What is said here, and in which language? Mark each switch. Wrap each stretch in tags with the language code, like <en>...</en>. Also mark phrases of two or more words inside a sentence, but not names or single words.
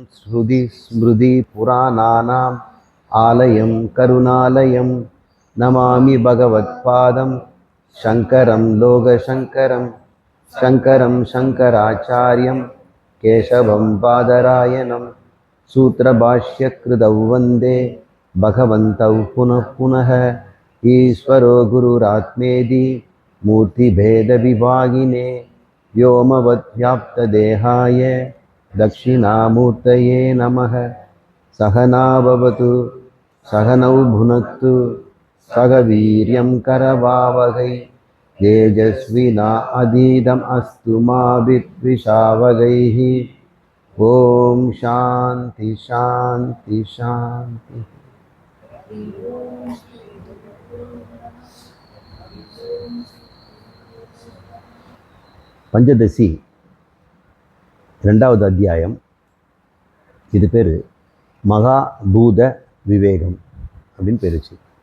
<sa>श्रुति स्मृति पुराणानाम् आलयं करुणालयं नमामि भगवत्पादं शङ्करं लोकशङ्करं शङ्करम् शङ्कराचार्यं केशवं बादरायणम् सूत्रभाष्यकृतौ वन्दे भगवन्तौ पुनः पुनः ईश्वरो गुरुरात्मेति मूर्तिभेदविभागिने व्योमवद्व्याप्तदेहाय दक्षिणामूर्तये नमः सहना भवतु सहनौ भुनक्तु सह वीर्यं करवावहै तेजस्विना अधीतम् अस्तु मा विद्विषावहैः ॐ शान्ति शान्ति शान्ति.</sa> <ta>பஞ்சதசி 2வது அத்தியாயம். இது பேர் மகாபூத விவேகம் அப்படின்னு பேருச்சு.</ta>